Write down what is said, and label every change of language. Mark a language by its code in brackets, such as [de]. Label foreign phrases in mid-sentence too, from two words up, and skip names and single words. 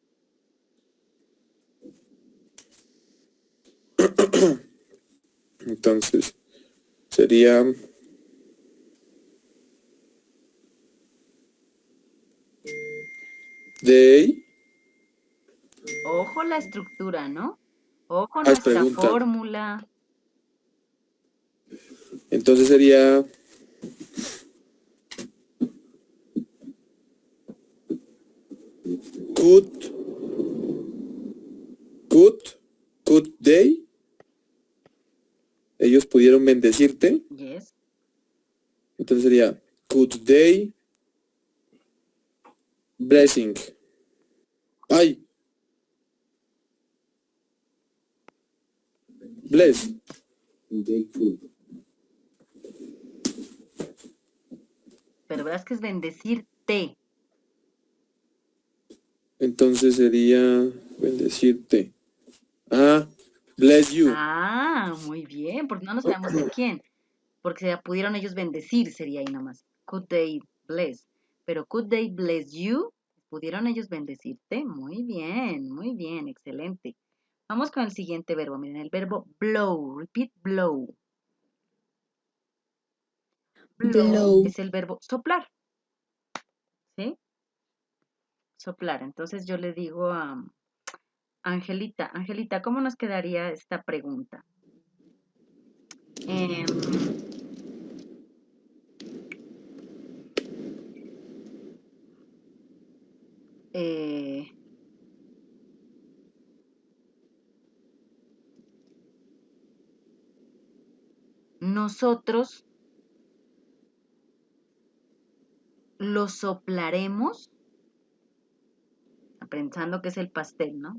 [es] Entonces, sería they. Ojo la estructura, ¿no? Ojo Es nuestra pregunta. fórmula. Entonces sería [en] could they. [es] Ellos pudieron bendecirte. [en] Yes. [es] Entonces sería [en] could they blessing. Ay. Bless. [es] Pero verás que es bendecirte. Entonces sería bendecirte. [en] Ah, bless you. [es] Ah, muy bien, porque no sabemos de quién. Porque pudieron ellos bendecir, sería ahí nomás. [en] Could they bless. Pero could they bless you? [es] ¿Pudieron ellos bendecirte? Muy bien, excelente. Vamos con el siguiente verbo. Miren, el verbo blow. [en] Repeat, blow. Blow. [es] Es el verbo soplar. ¿Sí? Soplar. Entonces yo le digo a Angelita, ¿cómo nos quedaría esta pregunta? Em, eh, nosotros lo soplaremos, pensando que es el pastel, ¿no?